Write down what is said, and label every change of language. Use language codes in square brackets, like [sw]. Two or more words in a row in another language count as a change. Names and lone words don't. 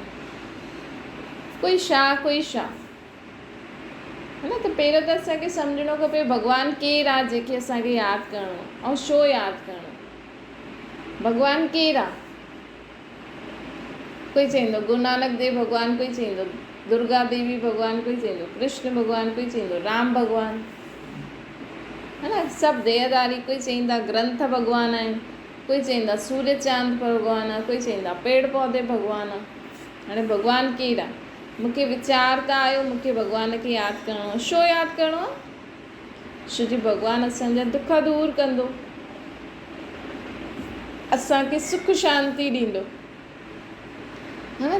[sd] कोई छा, [hi] है न। [sd] त पहिरियों त असांखे सम्झणो खपे भॻवानु केरु आहे जंहिंखे असांखे यादि करिणो आहे, ऐं छो यादि करिणो आहे। भॻवानु केरु आहे? कोई चईंदो गुरु नानक देव भॻवानु, कोई चईंदो दुर्गा देवी भॻवानु, कोई चईंदो कृष्ण भॻवानु, कोई चईंदो राम भॻवानु, [hi] है न। [sd] सभु देहदारी, कोई चईंदा ग्रंथ भॻवानु आहिनि। कोई चवंदा सूर्य चांद भॻवानु आहे, कोई चवंदा पेड़ पौधे भॻवानु आहे। हाणे भॻवानु केरु आहे? मूंखे वीचार त आयो मूंखे भॻवान खे यादि करिणो आहे। छो यादि करिणो आहे? छो जो भॻवानु असांजा दुख दूरि कंदो, असांखे सुख शांती ॾींदो, हा न।